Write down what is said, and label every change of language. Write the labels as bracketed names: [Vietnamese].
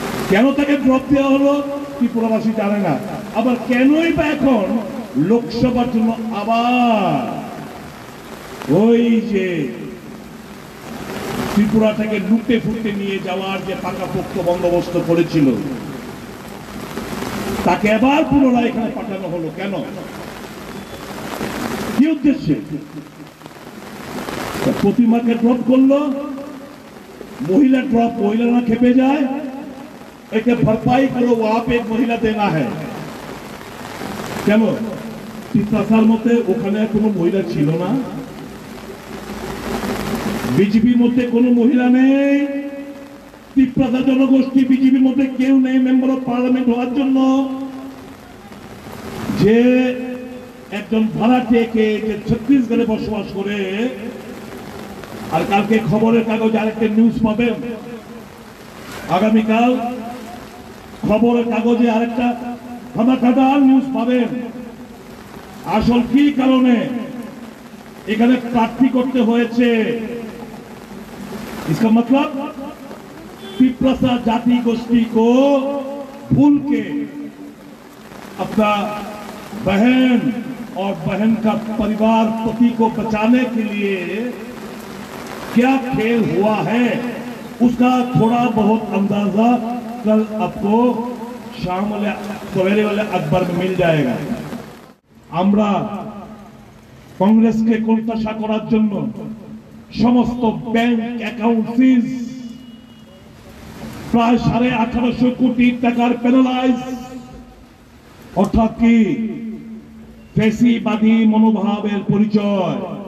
[Bangla] কেন তাকে ড্রপ দেওয়া হলো ত্রিপুরাবাসী জানে না। আবার কেনই বা এখন লোকসভার জন্য আবার ওই যে ত্রিপুরা থেকে লুটে ফুটে নিয়ে যাওয়ার যে পাকাপোক্ত বন্দোবস্ত করেছিল, তাকে আবার পুনরায় এখানে পাঠানো হলো কেন? কি উদ্দেশ্যে? প্রতিমাকে ড্রপ করলো, [Hindi] महिला ड्रॉप महिला ना खेपे जाए, एक भरपाई करो वहां पे एक महिला देना है। [Bangla] কেন তিতাসার মতে ওখানে কোনো মহিলা ছিল না? বিজেপির মধ্যে কোনো মহিলা নেই, তিপ্রাসা জনগোষ্ঠী বিজেপির মধ্যে কেউ নেই মেম্বার অফ পার্লামেন্ট হওয়ার জন্য। যে একজন ভাড়াটেকে যে ছত্তিশগড়ে বসবাস করে, আর কালকে খবরের কাগজে আরেকটা নিউজ পাবেন, আগামীকাল খবরের কাগজে আরেকটা ধামাকাদার নিউজ পাবেন। আসল কি কারণে এখানে প্রার্থী করতে হয়েছে? [Hindi] इसका मतलब तिप्रासा जाति गोष्ठी को भूल के अपना बहन और बहन का परिवार पति को बचाने के लिए क्या खेल हुआ है, उसका थोड़ा बहुत अंदाजा कल आपको शाम वाले सवेरे वाले अखबार में मिल जाएगा। [Bangla] আমরা কংগ্রেসকে কোণঠাসা করার জন্য সমস্ত ব্যাংক অ্যাকাউন্ট সিজ, প্রায় 1850 কোটি টাকার পেনালাইজ, অর্থাৎ কি ফ্যাসিবাদী মনোভাবের পরিচয়।